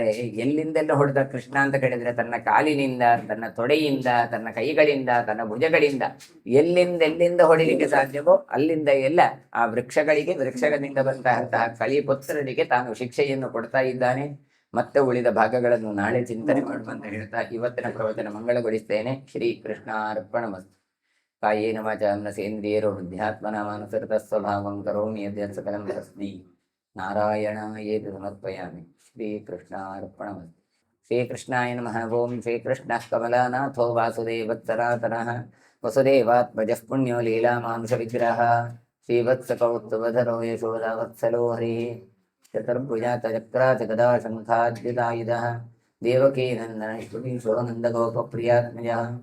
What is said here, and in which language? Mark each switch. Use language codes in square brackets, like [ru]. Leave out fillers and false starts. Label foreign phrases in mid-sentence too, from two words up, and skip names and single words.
[kn] ಎಲ್ಲಿಂದೆಲ್ಲ ಹೊಡೆದ ಕೃಷ್ಣ ಅಂತ ಕೇಳಿದ್ರೆ ತನ್ನ ಕಾಲಿನಿಂದ, ತನ್ನ ತೊಡೆಯಿಂದ, ತನ್ನ ಕೈಗಳಿಂದ, ತನ್ನ ಭುಜಗಳಿಂದ, ಎಲ್ಲಿಂದ ಹೊಡಿಲಿಕ್ಕೆ ಸಾಧ್ಯವೋ ಅಲ್ಲಿಂದ ಎಲ್ಲ ಆ ವೃಕ್ಷದಿಂದ ಬಂತಹ ಕಲಿಪುತ್ರರಿಗೆ ತಾನು ಶಿಕ್ಷೆಯನ್ನು ಕೊಡ್ತಾ ಇದ್ದಾನೆ. ಮತ್ತೆ ಉಳಿದ ಭಾಗಗಳನ್ನು ನಾಳೆ ಚಿಂತನೆ ಮಾಡುವಂತ ಹೇಳ್ತಾ ಇವತ್ತಿನ ಪ್ರವಚನ ಮಂಗಳಗೊಳಿಸ್ತೇನೆ. [sa] ಶ್ರೀ ಕೃಷ್ಣ ಅರ್ಪಣಮಸ್ತು. ಕಾಯೇನ ವಾಚಾ ಮನಸೇಂದ್ರಿಯೋ ಬುದ್ಧ್ಯಾತ್ಮನ ಮಾನಸೃತ ಸ್ವಭಾವಂ ಕರೋಮಿ ಯದ್ಯತ್ ಸಕಲಂ ತಸ್ಮೈ ನಾರಾಯಣಾಯೇತಿ ಸಮರ್ಪಯಾಮಿ. ಶ್ರೀಕೃಷ್ಣಾರ್ಪಣಮಸ್ತು. ಶ್ರೀಕೃಷ್ಣಾಯ ನಮಃ. ಓಂ ಶ್ರೀಕೃಷ್ಣಃ ಕಮಲಾನಾಥೋ ವಾಸುದೇವತ್ಸನಾತನಃ ವಸುದೇವಾತ್ಮಜಃ ಪುಣ್ಯೋ ಲೀಲಾಮಾನುಷ ವಿಗ್ರಹ ಶ್ರೀವತ್ಸಕೌಸ್ತುಭಧರೋ ಯಶೋದಾವತ್ಸಲೋ ಹರಿಃ ಚತುರ್ಭುಜಾತ ಚಕ್ರಾಚ ಗದಾ ಶಂಖಾದ್ಯುತಾಯುಧಃ ದೇವಕೀ ನಂದನ ಶ್ರುತಿಶೋ ನಂದಗೋಪಪ್ರಿಯಾತ್ಮಜಃ